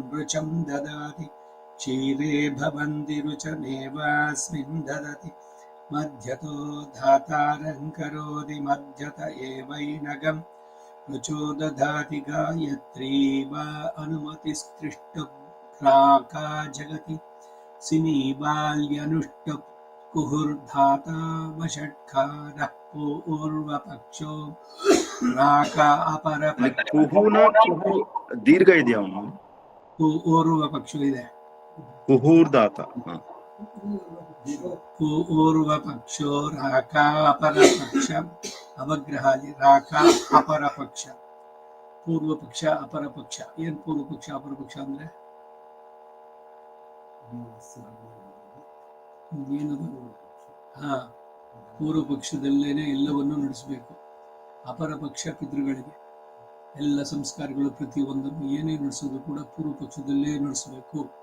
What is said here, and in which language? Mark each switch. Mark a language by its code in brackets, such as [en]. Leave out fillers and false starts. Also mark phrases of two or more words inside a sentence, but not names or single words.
[sa] ऋचं ददाति क्षीरे भवन्ति ऋचमेवास्मिन् ददति मध्यतो धातारं करोति मध्यत एवैनगं ऋचो दधाति गायत्री वा अनुमतिस्त्रिष्टुभ्राका जगति सिनी बाल्यनुष्टुप् कुहुर्धाता वषट्कारः पूर्वपक्षो राका अपर [kn] दीर्घ ಇದೆಯಾ ಪೂರ್ವ ಪಕ್ಷ ಇದೆ ಕುಹೂರ್ದಾತ [sa] पूर्वपक्षो राका अपरपक्ष [kn] ಅವಗ್ರಹಾಲಿ ರಾಕ ಅಪರ ಪಕ್ಷ ಪೂರ್ವ ಪಕ್ಷ ಅಪರ ಪಕ್ಷ ಏನ್ ಪೂರ್ವ ಪಕ್ಷ ಅಪರ ಪಕ್ಷ ಅಂದ್ರೆ ಏನದು ಹಾ ಪೂರ್ವ ಪಕ್ಷದಲ್ಲೇನೆ ಎಲ್ಲವನ್ನೂ ನಡೆಸಬೇಕು ಅಪರ ಪಕ್ಷ ಪಿತೃಗಳಿಗೆ ಎಲ್ಲ ಸಂಸ್ಕಾರಗಳು ಪ್ರತಿಯೊಂದನ್ನು ಏನೇ ನಡೆಸೋದು ಕೂಡ ಪೂರ್ವ ಪಕ್ಷದಲ್ಲೇ ನಡೆಸಬೇಕು